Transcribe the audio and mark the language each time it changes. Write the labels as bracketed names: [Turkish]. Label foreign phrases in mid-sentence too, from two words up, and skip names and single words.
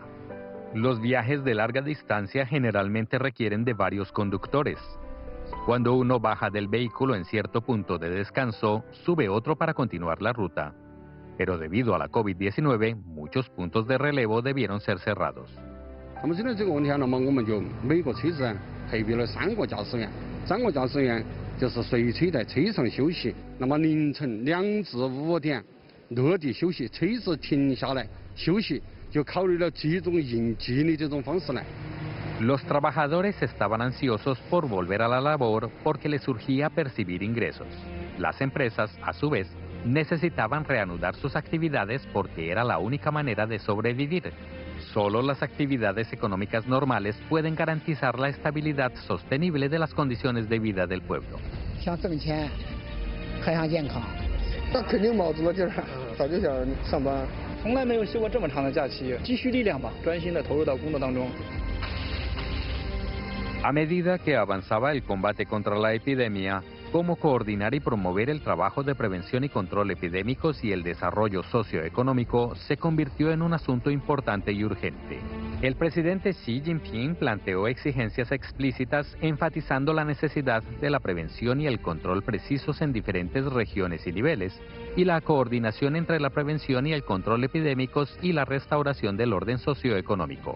[Spanish] Los viajes de larga distancia generalmente requieren de varios conductores. Cuando uno baja del vehículo en cierto punto de descanso, sube otro para continuar la ruta. Pero debido a la COVID-19, muchos puntos de relevo debieron ser cerrados. [Chinese] 那么针对这个问题呢，我们就每个车子配备了3个驾驶员，3个驾驶员就是随车在车上休息。那么凌晨2至5点落地休息，车子停下来休息，就考虑了这种应急的这种方式来。 [Spanish] Los trabajadores estaban ansiosos por volver a la labor porque les surgía percibir ingresos. Las empresas, a su vez, necesitaban reanudar sus actividades porque era la única manera de sobrevivir. Solo las actividades económicas normales pueden garantizar la estabilidad sostenible de las condiciones de vida del pueblo. [Chinese] 想挣钱，还想健康，那肯定卯足了劲儿，早就想上班。从来没有休过这么长的假期，积蓄力量吧，专心的投入到工作当中。 [Spanish] A medida que avanzaba el combate contra la epidemia, cómo coordinar y promover el trabajo de prevención y control epidémicos y el desarrollo socioeconómico se convirtió en un asunto importante y urgente. El presidente Xi Jinping planteó exigencias explícitas enfatizando la necesidad de la prevención y el control precisos en diferentes regiones y niveles, y la coordinación entre la prevención y el control epidémicos y la restauración del orden socioeconómico.